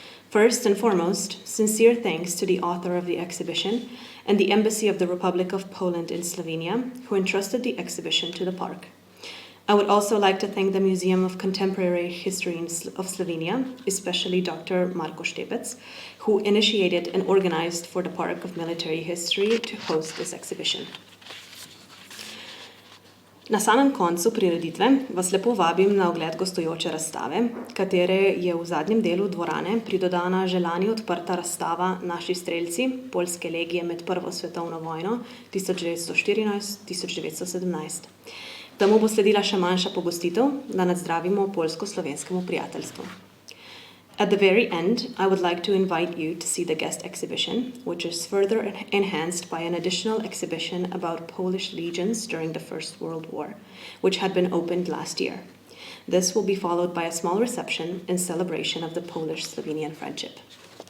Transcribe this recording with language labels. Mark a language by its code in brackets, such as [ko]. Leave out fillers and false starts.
[en] First and foremost, sincere thanks to the author of the exhibition and the Embassy of the Republic of Poland in Slovenia, who entrusted the exhibition to the park. I would also like to thank the Museum of Contemporary History of Slovenia, especially Dr. Marko Šepec, who initiated and organized for the Park of Military History to host this exhibition. [sl] Na samem koncu prireditve vas lepo vabim na ogled gostujoče razstave, katere je v zadnjem delu dvorane pridodana želani odprta razstava Naši strelci Poljske legije med prvo svetovno vojno 1914-1917. Temu bo sledila še manjša pogostitev, da nadzdravimo poljsko-slovenskemu prijateljstvu. [en] At the very end, I would like to invite you to see the guest exhibition, which is further enhanced by an additional exhibition about Polish legions during the First World War, which had been opened last year. This will be followed by a small reception in celebration of the Polish-Slovenian friendship.